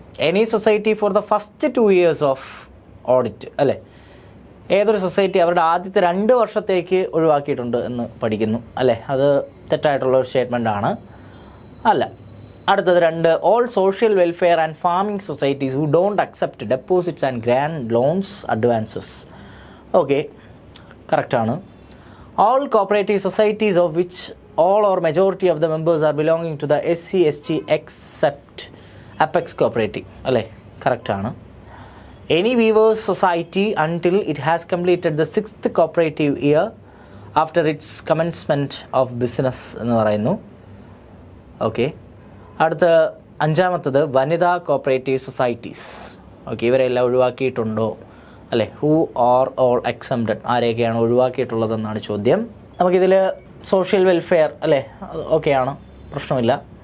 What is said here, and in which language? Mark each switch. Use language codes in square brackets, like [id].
[en] any society for the first 2 years of audit [ml] അല്ലേ, ഏതൊരു society അവരുടെ ആദ്യത്തെ 2 വർഷത്തേക്ക് ഒഴിവാക്കിയിട്ടുണ്ട് എന്ന് പഠിക്കുന്നു അല്ലേ. അത് തെറ്റായിട്ടുള്ള ഒരു സ്റ്റേറ്റ്മെൻ്റ് ആണ്, അല്ല. അടുത്തത് 2, [en] All social welfare and farming societies who don't accept deposits and grant loans advances. [ml] Okay, കറക്റ്റാണ്. [en] all cooperative societies of which all or majority of the members are belonging to the SC/ST except Apex Cooperative [ml] അല്ലേ, കറക്റ്റാണ്. [en] Any weavers society until it has completed the 6th cooperative year after its commencement of business [ml] എന്ന് പറയുന്നു. Okay, അടുത്ത 5-മത്തത് വനിതാ cooperative societies. Okay, ഇവരെല്ലാം ഒഴിവാക്കിയിട്ടുണ്ടോ അല്ലേ. [en] who or all exempted, [ml] ആരെയൊക്കെയാണ് ഒഴിവാക്കിയിട്ടുള്ളതെന്നാണ് ചോദ്യം. നമുക്കിതിൽ സോഷ്യൽ വെൽഫെയർ അല്ലേ, ഓക്കെയാണ്, പ്രശ്നമില്ല.